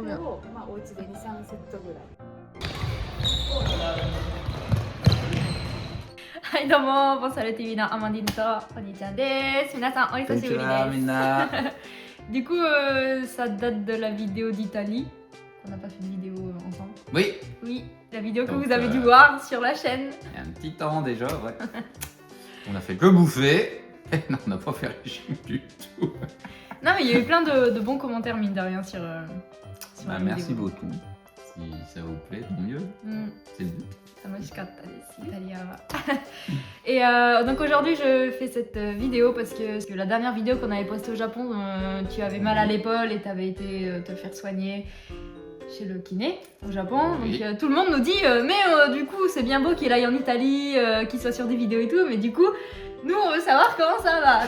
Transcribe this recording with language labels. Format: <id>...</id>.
<ja>それをまあお家で2、3セットぐらい。はい、どうも、ボサル TV のアマンディンとお兄ちゃんです。皆さん、お久しぶりです。</ja> <fr>Du coup, ça date de la vidéo d'Italie. On n'a pas fait de vidéo ensemble. Oui. Oui, la vidéo que Donc, vous avez dû voir sur la chaîne. Il y a un petit temps déjà, ouais. On a fait que bouffer. Non, on n'a pas fait régime du tout. Non, mais il y a eu plein de bons commentaires, mine de rien, sur la merci vidéo. beaucoup. Si ça vous plaît, tant mieux. C'est le but.</fr> <ja>楽しかったです、イタリアは。</ja> <fr>Et donc aujourd'hui je fais cette vidéo parce que la dernière vidéo qu'on avait postée au Japon, tu avais mal à l'épaule et tu avais été te faire soigner chez le kiné au Japon. Oui. Donc tout le monde nous dit mais du coup c'est bien beau qu'il aille en Italie, qu'il soit sur des vidéos et tout, mais du coup nous on veut savoir comment ça va.</fr>